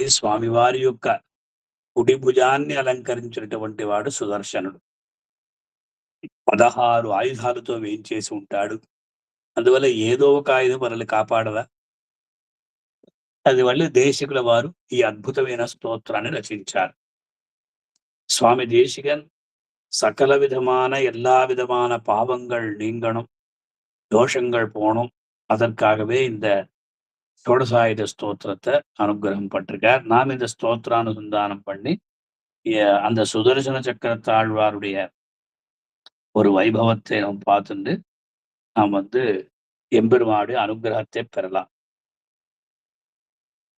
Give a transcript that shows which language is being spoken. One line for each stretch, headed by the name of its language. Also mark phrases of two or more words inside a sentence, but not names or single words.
Telugu: స్వామివారి యొక్క కుడి భుజాన్ని అలంకరించినటువంటి వాడు సుదర్శనుడు. 16 ఆయుధాలతో వేయించేసి ఉంటాడు. అందువల్ల ఏదో ఒక ఆయుధం మనల్ని కాపాడదా? అది వల్ల దేశికుల వారు ఈ అద్భుతమైన స్తోత్రాన్ని రచించారు.
Tamil: சுவாமி தேசிகன் சகல விதமான எல்லா விதமான பாவங்கள் நீங்கணும், தோஷங்கள் போகணும், அதற்காகவே இந்த ஷோடசாயுத ஸ்தோத்திரத்தை அனுகிரகம் பட்டிருக்கார். நாம் இந்த ஸ்தோத்திரானுசந்தானம் பண்ணி அந்த சுதர்சன சக்கரத்தாழ்வாருடைய ஒரு வைபவத்தை நாம் பார்த்துட்டு நாம் எம்பெருமானுடைய அனுகிரகத்தை பெறலாம்.